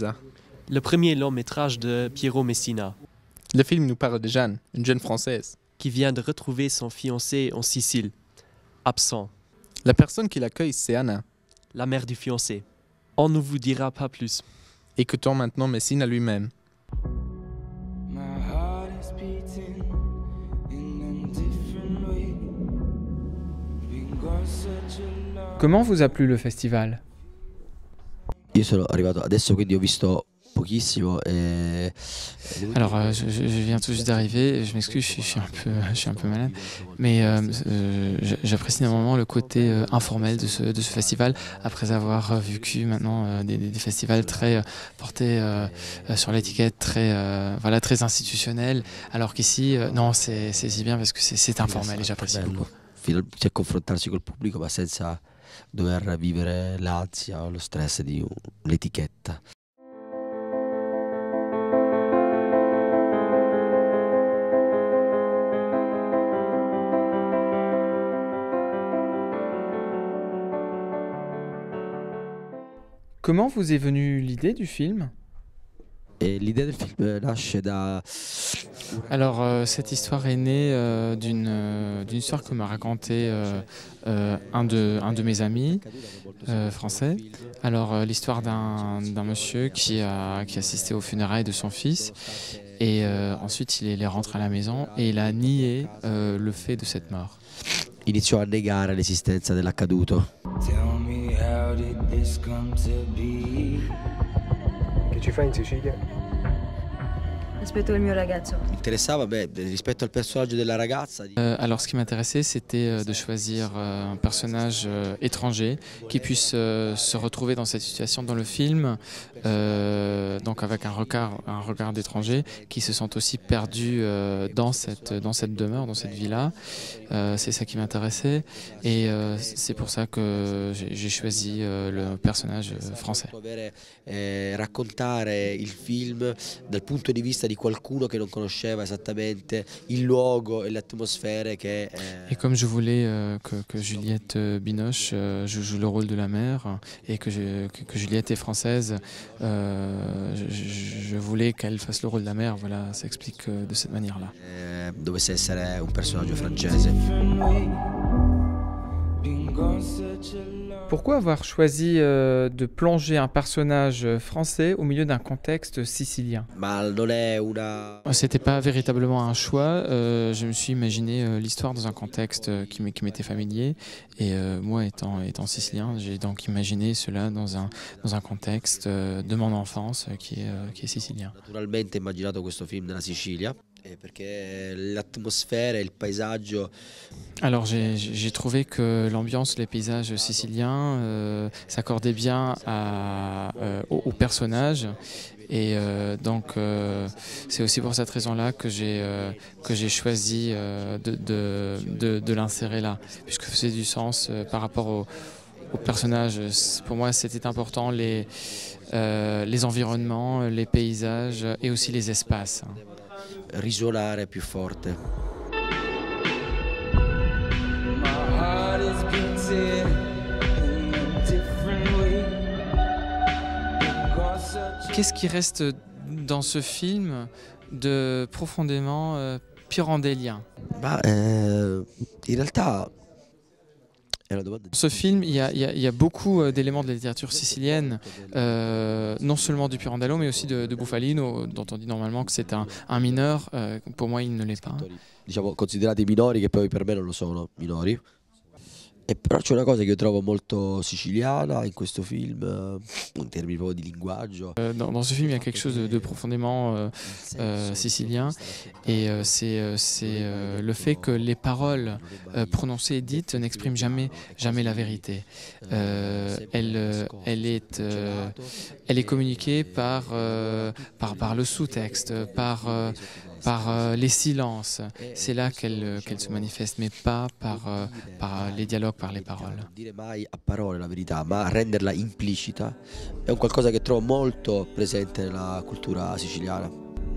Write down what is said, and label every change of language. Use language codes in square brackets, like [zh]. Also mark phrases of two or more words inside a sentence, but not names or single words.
[fr] Le premier long métrage de Piero Messina, Le film nous parle de Jeanne, une jeune Française. qui vient de retrouver son fiancé en Sicile, absent, La personne qui l'accueille, c'est Anna. la mère du fiancé. On ne vous dira pas plus. Écoutons maintenant Messina lui-même. [en] My heart is beating in a different way. We've got such a long [fr] Comment vous a plu le festival? [it] Io sono arrivato adesso, quindi ho visto pochissimo. [fr] Alors, je viens tout juste d'arriver, je m'excuse, je suis un peu malade, mais j'apprécie énormément le côté informel de ce festival, après avoir vécu maintenant des festivals très portés sur l'étiquette, très institutionnels, alors qu'ici, non, c'est si bien parce que c'est informel et j'apprécie beaucoup. [it] Cioè, confrontarsi col pubblico ma senza dover vivere l'ansia o lo stress di l'etichetta. [fr] Comment vous est venue l'idée du film? [it] E l'idea del film nasce da [fr] Alors, cette histoire est née d'une histoire que m'a raconté un de mes amis français. Alors, l'histoire d'un monsieur qui a assisté aux funérailles de son fils et ensuite il est rentré à la maison et il a nié le fait de cette mort. [it] iniziò a negare l'esistenza dell'accaduto. [en] Tell me, how did this come to be? [it] Che ci fai in Sicilia? Aspetto il mio ragazzo. Mi interessava, rispetto al personaggio della ragazza. [fr] Alors, ce qui m'intéressait, c'était de choisir un personnage étranger qui puisse se retrouver dans cette situation dans le film, donc avec un regard d'étranger, qui se sent aussi perdu dans cette demeure, dans cette villa. C'est ça qui m'intéressait et c'est pour ça que j'ai choisi le personnage français. [it] Raccontare il film dal punto di vista di qualcuno che non conosceva esattamente il luogo e le atmosfere che [fr] Et comme je voulais que Juliette Binoche joue le rôle de la mère et que Juliette est française, je voulais qu'elle fasse le rôle de la mère. Voilà, ça explique de cette manière-là. [it] dovesse essere un personaggio francese. [en] Different way. Been gone such a long [fr] Pourquoi avoir choisi de plonger un personnage français au milieu d'un contexte sicilien? [it] Ma non è una [fr] C'était pas véritablement un choix. Je me suis imaginé l'histoire dans un contexte qui m'était familier. Et moi, étant sicilien, j'ai donc imaginé cela dans un contexte de mon enfance qui est sicilien. [it] naturalmente immaginato questo film nella Sicilia, perché l'atmosfera e il paesaggio [fr] Alors j'ai trouvé que l'ambiance, les paysages siciliens s'accordaient bien au personnage. Et donc c'est aussi pour cette raison-là que j'ai choisi de l'insérer là, puisque ça faisait du sens par rapport au personnage. Pour moi, c'était important les environnements, les paysages et aussi les espaces. [it] risuonare più forte. [en] My heart is beating in a different way. We've got such [fr] Qu'est-ce qui reste dans ce film de profondément pirandélien? [it] Ma in realtà è una domanda [fr] Dans ce film, il y a beaucoup d'éléments de la littérature sicilienne, non seulement du Pirandello, mais aussi de Bufalino, dont on dit normalement que c'est un mineur. Pour moi, il ne l'est pas. [it] diciamo considerati minori, che poi per me non lo sono minori. E però c'è una cosa che io trovo molto siciliana in questo film, in termini proprio di linguaggio. [fr] Dans ce film, il y a quelque chose de profondément sicilien, et c'est le fait que les paroles prononcées et dites n'expriment jamais la vérité. Elle est communiquée par le sous-texte, par les silences. C'est là qu'elle se manifeste, mais pas par les dialogues, par les paroles. [it] Non dire mai a parole la verità, ma renderla implicita, è un qualcosa che trovo molto presente nella cultura siciliana.